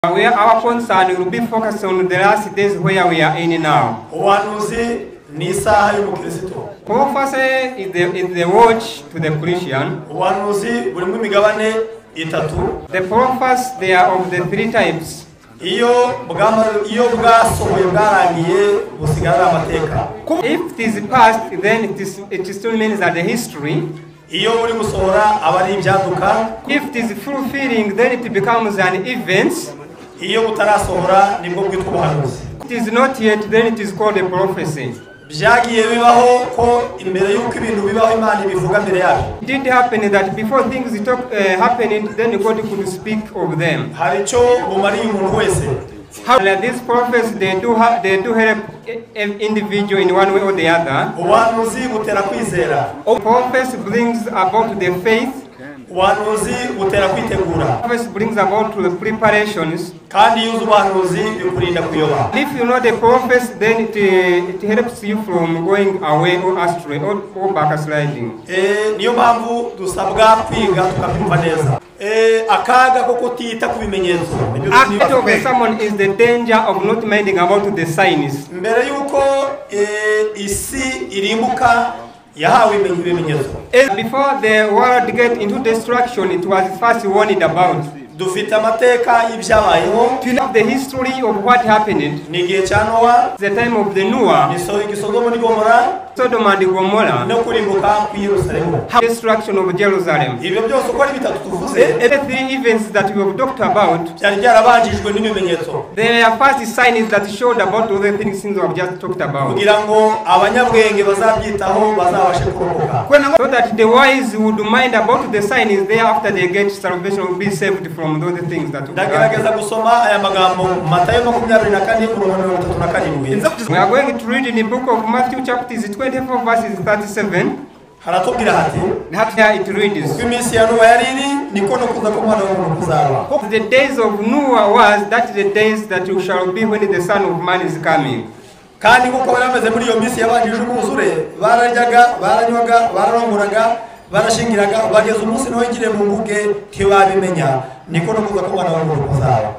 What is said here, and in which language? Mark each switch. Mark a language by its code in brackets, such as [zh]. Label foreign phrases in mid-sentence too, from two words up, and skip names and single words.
[en] Our concern will be focused on the last days where we are in now. [rw] Ubuhanuzi ni isaha y'umukristo. [en] Prophecy is the watch to the Christian. [rw] Ubuhanuzi burimo imigabane itatu. [en] The prophets, they are of the three types. [rw] Iyo bwasohoye bwarangiye busigara amateka. [en] If it is past, then it still means that the history. [rw] Iyo uri gusohora abari ibyaduka. [en] If it is fulfilling, then it becomes an event. [rw] Iyo utarasohora nibwo bwitwa ubuhanuzi. [en] It is not yet, then it is called a prophecy. [rw] Byagiye bibaho ko imbere y'uko ibintu bibaho Imana ibivuga mbere yabo. [en] It did happen that before things happened, then God could speak of them. [rw] Hari cyo bumariye umuntu wese. [en] These prophets, they do help an individual in one way or the other. [rw] Ubuhanuzi butera kwizera. [en] Prophets brings about the faith. [rw] Ubuhanuzi butera kwitegura. [en] Prophets brings about the preparations. [rw] Kandi yuzu ubuhanuzi bikurinda kuyoba. [en] If you know the prophets, then it helps you from going away or astray or backsliding. [rw] Niyo mpamvu dusabwa kwiga tukabyumva neza. Akaga ko kutita ku bimenyetso. [en] Act of someone is the danger of not minding about the signs. [rw] Mbere yuko isi irimbuka yahawe ibimenyetso. [en] Before the world get into destruction, it was first warned about. [rw] Dufite amateka y'ibyabayeho. [en] To know the history of what happened. [rw] Ni gihe cya Nowa. [en] The time of the Nowa. [rw] Ni Sodomu ni Gomora. [en] Sodom and Gomorrah. [rw] No kurimbuka ku Yerusalemu. [en] Destruction of Jerusalem. [rw] Ibyo byose uko ari bitatu tuvuze. [en] The three events that we have talked about. [rw] Cyari byarabanjijwe n'ibimenyetso. [en] There are first signs that showed about all the things we have just talked about. [rw] Kugira ngo abanyabwenge bazabyitaho bazabashe kurokoka. [en] So that the wise would mind about the signs thereafter they get salvation, will be saved from those things that we [rw] ndagerageza gusoma aya magambo Matayo 24:37. [en] We are going to read in the book of Matthew chapter 24 verses 37. [rw] Haratubwira hati [en] it reads, [rw] iminsi ya Nowa yari niko no kuza k'Umwana w'umuntu kuzaba. [en] The days of Noah was that the days that you shall be when the Son of Man is coming. [rw] Kandi kuko barameze muri iyo minsi yabanjije umwuzure bararyaga, baranywaga, bararongoraga, barashyingiraga, bageza umunsi no yinjiriye mu nkuge ntibabimenya niko no kuza k'Umwana w'umuntu kuzaba.